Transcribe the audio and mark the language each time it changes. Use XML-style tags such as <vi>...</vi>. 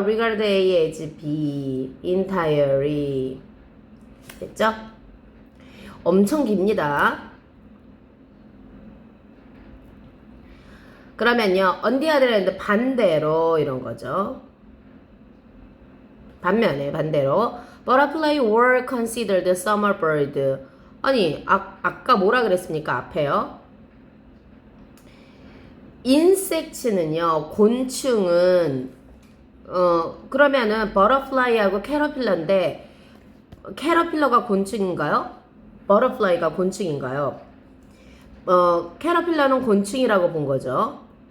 <en>regard A as B, entirely. 됐죠?</en> <ko>엄청 깁니다. 그러면요,</ko> <en>on the other hand,</en> <ko>반대로 이런 거죠. 반대로.</ko> <en>Butterfly were considered summer bird.</en> <ko>아니, 아까 뭐라 그랬습니까? 앞에요. insects는요, 곤충은, 그러면은 butterfly하고 caterpillar인데, caterpillar가 곤충인가요? butterfly가 곤충인가요? 캐터필러는 곤충이라고 본 거죠.</ko>